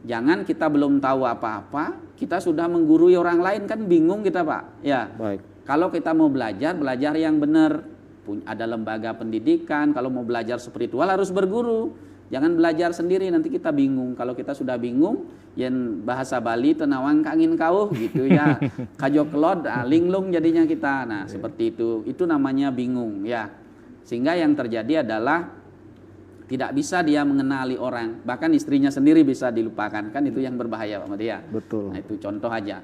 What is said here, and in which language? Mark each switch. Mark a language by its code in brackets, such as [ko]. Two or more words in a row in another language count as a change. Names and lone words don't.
[id] Jangan kita belum tahu apa-apa, kita sudah menggurui orang lain, kan bingung kita, Pak. Ya. Baik. Kalau kita mau belajar, belajar yang benar. Ada lembaga pendidikan, kalau mau belajar spiritual harus berguru. Jangan belajar sendiri, nanti kita bingung. Kalau kita sudah bingung, yang bahasa Bali [ban] tenawang kangin kau [id] gitu ya. [ban] Kajo kelod, [id] linglung jadinya kita. Nah, seperti itu. Itu namanya bingung ya. Sehingga yang terjadi adalah tidak bisa dia mengenali orang, bahkan istrinya sendiri bisa dilupakan, kan itu yang berbahaya Pak Madia. Betul. Nah, itu contoh aja.